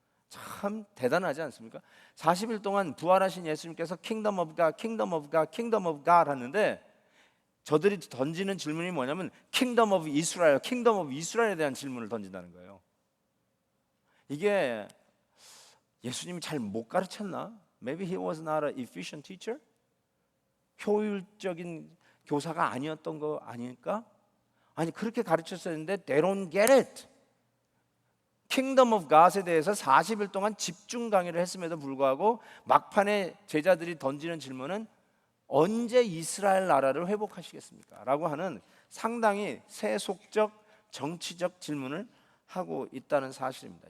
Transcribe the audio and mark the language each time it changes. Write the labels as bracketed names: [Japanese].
[Korean] 참 대단하지 않습니까? 40일 동안 부활하신 예수님께서 킹덤 오브 갓, 킹덤 오브 갓, 킹덤 오브 갓 하는데, 저들이 던지는 질문이 뭐냐면 킹덤 오브 이스라엘, 킹덤 오브 이스라엘에 대한 질문을 던진다는 거예요. 이게 예수님이 잘 못 가르쳤나? [English] Maybe he was not an efficient teacher? [Korean] 효율적인 교사가 아니었던 거 아닐까? 아니, 그렇게 가르쳤었는데 [English] they don't get it. [Korean] 킹덤 오브 갓에 대해서 40일 동안 집중 강의를 했음에도 불구하고 막판에 제자들이 던지는 질문은 언제 이스라엘 나라를 회복하시겠습니까? 라고 하는 상당히 세속적 정치적 질문을 하고 있다는 사실입니다.